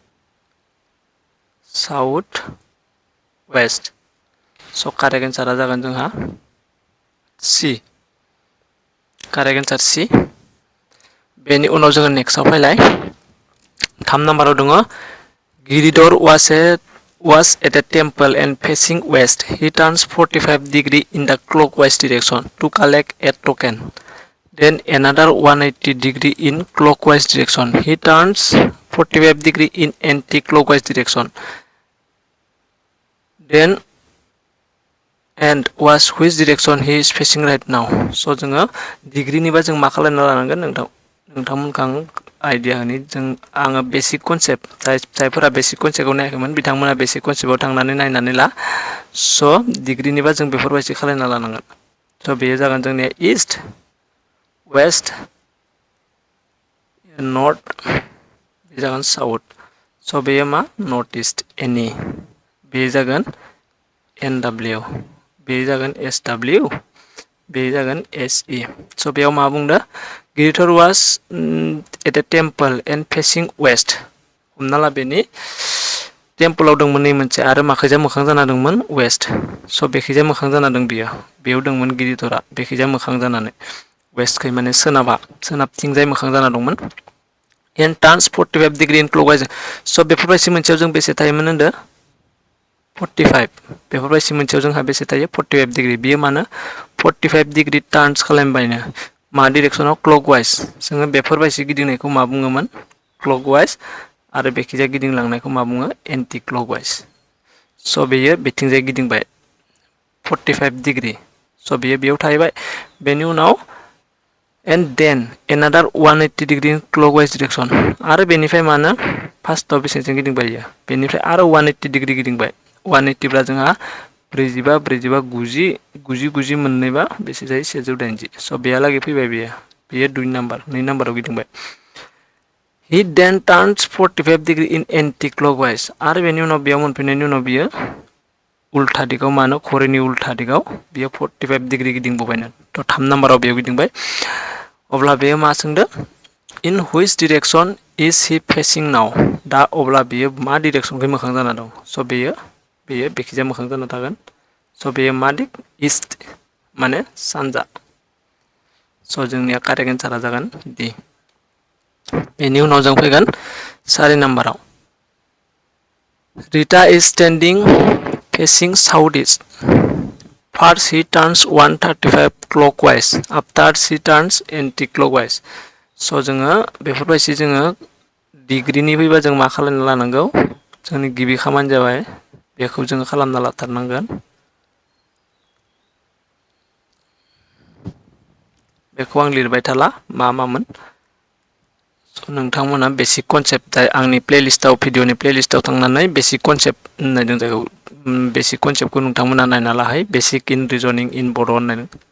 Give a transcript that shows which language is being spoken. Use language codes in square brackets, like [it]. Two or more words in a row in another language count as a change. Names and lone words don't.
[en] south west [brx] स' कारेक्ट एन्सारा जागोन जोंहा सि [en] correct answer [brx] सि बेनि उनाव जोङो नेक्स्टआव फैलाय 3 नाम्बाराव दङ गिरिधर [en] was at a temple and facing west. He turns 45 degree in the clockwise direction to collect a token. Then another 180 degree in clockwise direction. He turns 45 degree in anti-clockwise direction. Then and was which direction he is facing right now. [brx] So जोङो डिग्रीनिबा जों मा खालामना लानांगोन नोंथांमोनखौ आं आइडिया होनि आङो [en] basic concept [brx] जायफोरा [en] basic concept [brx] नायाखैमोन बिथांमोना [en] basic concept [brx] थांनानै नायनानै ला स' डिग्रीनिबा जों बेफोरबायदि खालामना लानांगोन स' बेयो जागोन जोंनिया [en] east west [brx] नर्थ बे जागोन साउथ स' बेयो मा [en] north east [brx] एनि बे जागोन NW बे जागोन SW बे जागोन SE स' बेयाव मा बुंदो गिरिधर [en] was at a temple and facing west [brx] हमना ला बेनि टेम्पलाव दंमोन नै मोनसे आरो माखैजा मोखां जाना दंमोन वेस्ट स' बेखैजा मोखां जाना दं बियो बेयाव दंमोन गिरिधरा बेखैजा मोखां जानानै वेस्टखै माने सोनाबथिंजाय मोखां जाना दंमोन [en] and turns 45 degree in clockwise [brx] स' बेफोरबायदि मोनसेयाव जों बेसे थायोमोन होनदो 45 बेफोरबायदि मोनसेयाव जोंहा बेसे थायो 45 डिग्री बियो मानो [en] 45 degree turns [brx] खालामबायनो मा डिरेक्सनाव क्लकवाइज जोङो बेफोरबायदि गिदिंनायखौ मा बुङोमोन क्लकवाइज आरो बेखिजाय गिदिंलांनायखौ मा बुङो [en] anti clockwise [brx] स' बेयो बेथिंजाय गिदिंबाय 45 डिग्री स' बेयो बेयाव थाहैबाय बेनि उनाव and [en] then another 180 degree clockwise direction [brx] आरो बेनिफ्राय मानो फार्स्टआव बेसेजों गिदिंबाय बियो बेनिफ्राय आरो 180 डिग्री गिदिंबाय 180 ब्ला जोंहा 45 45 90 90 मोननैबा बेसे जायो 180 स' बेहालागै फैबाय बेयो 2 नाम्बाराव गिदिंबाय [en] he then turns 45 degree in anti-clockwise [brx] आरो बेनि उनाव बेयाव मोनफैनायनि उनाव बियो उल्था दिगाव मानो घड़ीनि उल्था दिगाव बियो 45 डिग्री गिदिंबोबायनो थ' 3 नाम्बाराव बेयाव गिदिंबाय अब्ला बेयो मा सोंदो [en] in which direction is he facing now [brx] दा अब्ला बियो मा डिरेक्सनखै मोखां जाना दं स' बेयो बेखिजाय मोखां जाना थागोन स' बेयो मा दिग इस्ट माने सानजा स' जोंनिया [en] correct answer [brx] जागोन डि बेनि उनाव जों फैगोन 4 नाम्बाराव [en] Rita is standing facing southeast. First he turns 135 clockwise. After she turns anti-clockwise. [brx] So जोङो बेफोरबायदि जोङो डिग्रीनि फैबा जों मा खालामना लानांगौ जोंनि गिबि खामानि जाबाय बेखौ जोङो खालामना लाथारनांगोन बेखौ आं लिरबाय थाला मामोन नोंथांमोना [en] basic concept [brx] आंनि प्लेलिस्टआव भिडिअनि प्लेलिस्टआव थांनानै [en] basic concept [brx] होननाय जायखौ [en] basic concept [brx] नोंथांमोना नायना लाहाय [en] basic in reasoning in [brx] बड' होननाय